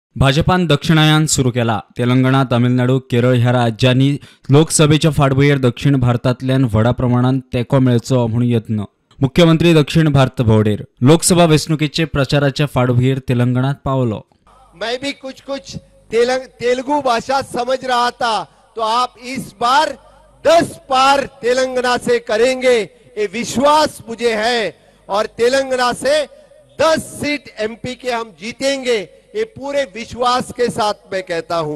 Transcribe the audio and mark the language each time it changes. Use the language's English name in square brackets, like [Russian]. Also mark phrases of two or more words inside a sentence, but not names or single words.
[Konkani] भाजपान दक्षिणायन सुरू केला। तेलंगणा, तामिळनाडू, केरळ ह्या राज्यांनी लोकसभेच्या फाटभुंयेर दक्षिण भारतांतल्यान व्हडा प्रमाणात तेंको मेळचो म्हूण यत्न। मुख्यमंत्री दक्षिण भारत भोंवडेर लोकसभा वेंचणुकेचे प्रचाराच्या फाटभुंयेर तेलंगणात पावलो। [Hindi] मैं भी कुछ तेलुगु भाषा समझ रहा था, तो आप इस बार 10 पार तेलंगाना से करेंगे, ये विश्वास मुझे है। और तेलंगाना से 10 सीट एमपी के हम जीतेंगे, ये पूरे विश्वास के साथ मैं कहता हूं।